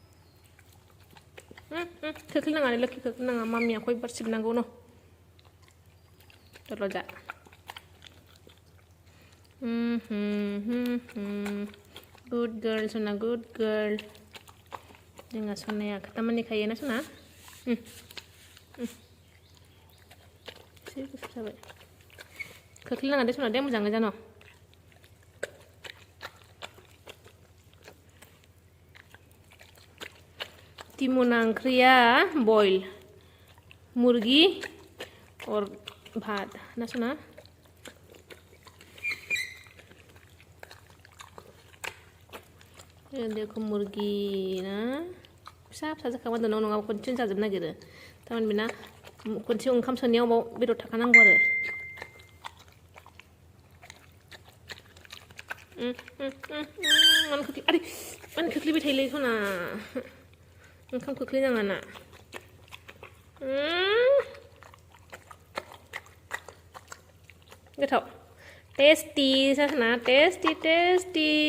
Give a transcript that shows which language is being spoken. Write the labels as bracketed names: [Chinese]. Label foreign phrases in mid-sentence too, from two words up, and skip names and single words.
[Bodo] खोख्लैनाङा लोखि खोख्लैनाङा मामिया खयबार सिबनांगौ न दल' जा [English] good girl [Bodo] सना [English] good girl [Bodo] जोंहा सनाया खोथा मानिखायो ना सना एसे गुसु जाबाय खोख्लैनाङा दे सना दे मोजाङै जानो टिमोना ओंख्रिया बॉयल [Hindi] मुर्गी और भात [Bodo] ना सना देखो मुर्गी ना फिसा जाखांबा दोनाव नङाबा खनसेनो जाजोबनो नागिरो थारमाने बेना खनसे ओंखाम सोनायाव बाव बेदर थाखानांगौ आरो मानो खोख्लैबाय थायोलै सना ओंखाम खोख्लैनाङा ना गोथाव टेस्टी सना टेस्टी